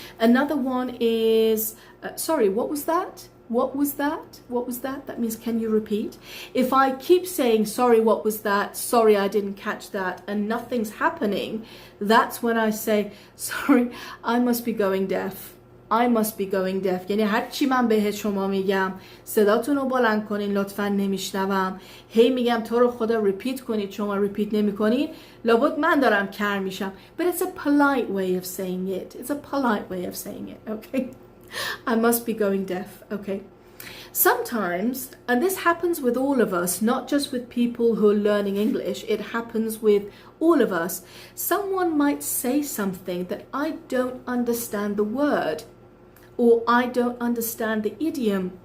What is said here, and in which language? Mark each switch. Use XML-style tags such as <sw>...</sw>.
<en>Another one is, sorry, what was that? What was that? What was that? That means, can you repeat? If I keep saying, sorry, what was that? Sorry, I didn't catch that, and nothing's happening, that's when I say, sorry, I must be going deaf. I must be going deaf.</en> <fa>یعنی هر چی من بهت شما میگم صداتون رو بلند کنین لطفاً نمیشنوم. هی میگم تو رو خدا ریپیت کنید، شما ریپیت نمی کنید، لابد من دارم کر میشم.</fa> <en>But it's a polite way of saying it. It's a polite way of saying it. Okay. I must be going deaf. Okay. Sometimes, and this happens with all of us, not just with people who are learning English, it happens with all of us. Someone might say something that I don't understand the word, or I don't understand the idiom.</en>